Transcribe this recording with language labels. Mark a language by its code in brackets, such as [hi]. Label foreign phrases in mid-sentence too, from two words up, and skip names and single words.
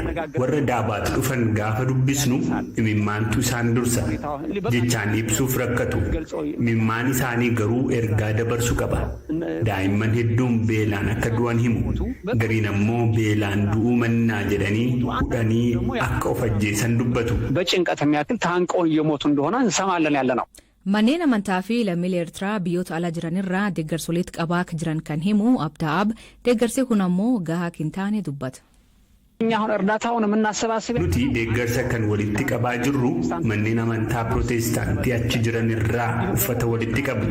[om] Warra daabaatti dhufan gaafa dubbisnu imimmaantu isaan dursa. Jechaan ibsuuf rakkatu. Imimmaan isaanii garuu ergaa dabarsu qaba. Daa'imman hedduun beelaan akka du'an himu. Gariin ammoo beelaan du'uu mannaa jedhanii hudhanii akka of ajjeesan dubbatu. [am] በጭንቀት የሚያክል ታንቀው እየሞቱ እንደሆነ እንሰማለን ያለ ነው። [om] Manneen amantaa fi lammiilee Eertiraa biyyoota alaa jiranirraa deeggarsoleet qabaa akka jiran kan himu Abtaab deeggarsi kun ammoo gahaa hin taane dubbata. Nuti deeggarsa kan walitti qabaa jirru manneen amantaa Pirootestaantii achi jiran irraa uffata walitti qabna.